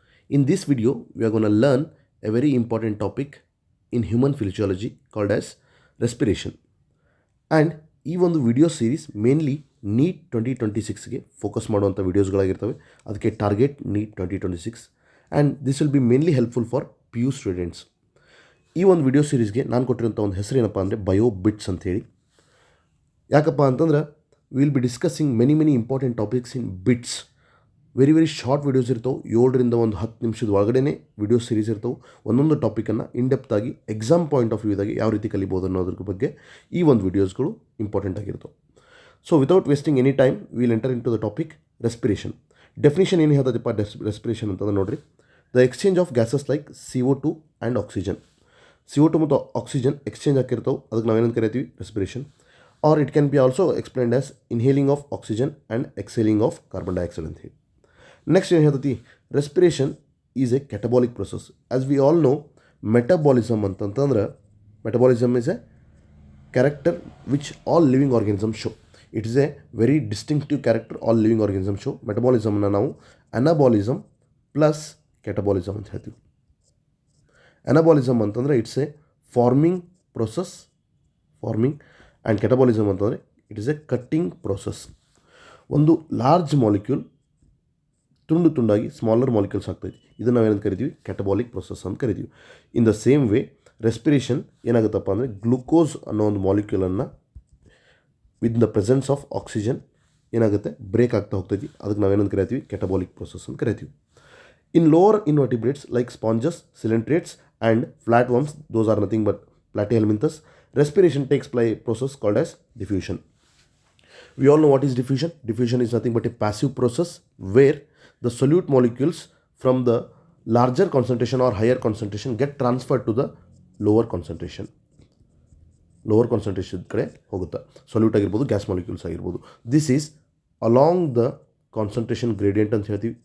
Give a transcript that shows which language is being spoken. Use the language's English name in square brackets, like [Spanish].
[English] In this video, we are going to learn a very important topic in human physiology called as respiration. [Kannada] And ಈ ಒಂದು video series mainly NEET 2026ಗೆ focus ಮಾಡುವಂಥ ವಿಡಿಯೋಸ್ಗಳಾಗಿರ್ತವೆ. [English] ಅದಕ್ಕೆ target NEET 2026 and this will be mainly helpful for PU students. [Kannada] ಈ ಒಂದು video ಸೀರೀಸ್ಗೆ ನಾನು ಕೊಟ್ಟಿರೋಂಥ ಒಂದು ಹೆಸರು ಏನಪ್ಪ ಅಂದರೆ BioBits ಅಂತೇಳಿ. ಯಾಕಪ್ಪ ಅಂತಂದ್ರೆ [English] Will be discussing many important topics in bits. [Kannada] Very short videos ಇರ್ತವೆ, 7ರಿಂದ 10 ನಿಮಿಷದ ಒಳಗಡೆ ವಿಡಿಯೋ ಸೀರೀಸ್ ಇರ್ತವೆ. ಒಂದೊಂದು ಟಾಪಿಕನ್ನು ಇನ್ಡೆಪ್ತಾಗಿ ಎಕ್ಸಾಮ್ ಪಾಯಿಂಟ್ ಆಫ್ ವ್ಯೂದಾಗಿ ಯಾವ ರೀತಿ ಕಲಿಬೋದು ಅನ್ನೋದ್ರ ಬಗ್ಗೆ ಈ ಒಂದು ವಿಡಿಯೋಸ್ಗಳು ಇಂಪಾರ್ಟೆಂಟ್ ಆಗಿರ್ತವೆ. [English] So without wasting any time will enter into the topic respiration. Definition [Kannada] ಏನು ಹೇಳ್ತದಪ್ಪ ರೆಸ್ಪಿರೇಷನ್ ಅಂತಂದ್ರೆ ನೋಡಿರಿ, [English] The exchange of gases like CO2 and oxygen. [Kannada] CO2 ಮತ್ತು ಆಕ್ಸಿಜನ್ ಎಕ್ಸ್ಚೇಂಜ್ ಆಗಿರ್ತಾವೆ, ಅದಕ್ಕೆ ನಾವೇನಂತ ಕರಿತೀವಿ respiration. [English] Or it can be also explained as inhaling of oxygen and exhaling of carbon dioxide [Kannada] ಅಂತ ಹೇಳಿ. [English] next [Kannada] ಏನು ಹೇಳ್ತೈತಿ, [English] Respiration is a catabolic process. As we all know, metabolism ಅಂತಂತಂದ್ರೆ metabolism is a character which all living organism show. It is a very distinctive character all living organism show. ಮೆಟಬಾಲಿಸಮ್ನ ನಾವು anabolism plus catabolism [Kannada] ಅಂತ ಹೇಳ್ತೀವಿ. [English] Anabolism ಅಂತಂದರೆ it's a forming process, forming. And catabolism ಅಂತಂದರೆ it is a cutting process. [Kannada] ಒಂದು large molecule ತುಂಡು ತುಂಡಾಗಿ smaller molecules ಆಗ್ತೈತಿ, ಇದನ್ನು ನಾವೇನಂತ ಕರಿತೀವಿ ಕ್ಯಾಟಬಾಲಿಕ್ ಪ್ರೊಸೆಸ್ ಅಂತ ಕರಿತೀವಿ. [English] in the same way respiration [Kannada] ಏನಾಗುತ್ತಪ್ಪ ಅಂದರೆ ಗ್ಲುಕೋಸ್ ಅನ್ನೋ ಒಂದು ಮಾಲಿಕ್ಯೂಲನ್ನು [English] with the presence of oxygen [Kannada] ಏನಾಗುತ್ತೆ ಬ್ರೇಕ್ ಆಗ್ತಾ ಹೋಗ್ತೈತಿ, ಅದಕ್ಕೆ ನಾವೇನಂತ ಕರಿತೀವಿ ಕ್ಯಾಟಬಾಲಿಕ್ ಪ್ರೊಸೆಸ್ ಅಂತ ಕರಿತೀವಿ. [English] In lower invertebrates like sponges, coelenterates and flat worms, those are nothing but platyhelminthes, respiration takes place process called as diffusion. We all know what is diffusion. Diffusion is nothing but a passive process where the solute molecules from the larger concentration or higher concentration get transferred to the lower concentration. Lower concentration [Kannada] ಕಡೆ ಹೋಗುತ್ತೆ. Solute ಆಗಿರ್ಬೋದು, gas molecules ಆಗಿರ್ಬೋದು. [English] this is along the concentration gradient [Kannada] ಅಂತ ಹೇಳ್ತೀವಿ.